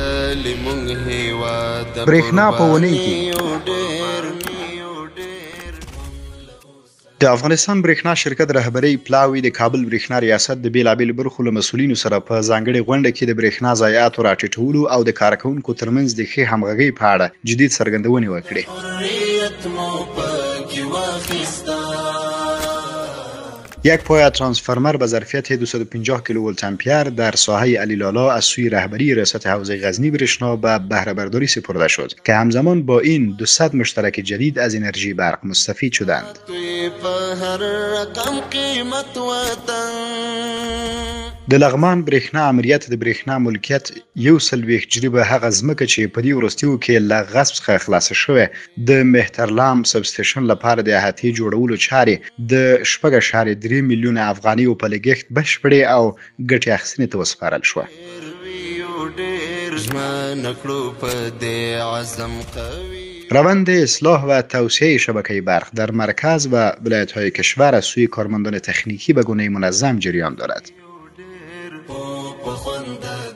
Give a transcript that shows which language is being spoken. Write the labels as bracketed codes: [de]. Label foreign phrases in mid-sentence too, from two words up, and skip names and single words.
[ps] برېښنا په اونۍ کې د افغانستان برېښنا شرکت رهبری پلاوی د کابل برېښنا ریاست د بیلابېلو برخو له مسؤلینو سره په ځانګړې غونډه کې د برېښنا ضایعاتو راټیټولو او د کارکوونکو ترمنځ د ښې همغږۍ په اړه جدي څرګندونې وکړې. [fa] یک پایه ترانسفورمر به ظرفیت 250 کیلوولت امپیر در ساحه علیلالا از سوی رهبری ریاست حوزه غزنی برېښنا به بهره برداری سپرده شد که همزمان با این 200 مشترک جدید از انرژی برق مستفید شدند. [ps] د لغمان برېښنا امریت د برېښنا ملکیت 140 جریبه هغه ځمکه چې په دې وروستیو کې له غصب څخه خلاصه شوې د مهترلام سب سټیشن لپاره د احاطې جوړولو چارې د 4.3 میلیون افغانیو په لګښت بشپړې او ګټې اخیستنې ته وسپارل شوه. [fa] روند اصلاح و توسعه شبکه برق در مرکز و ولایت‌های کشور از سوی کارمندان تکنیکی به گونه منظم جریان دارد.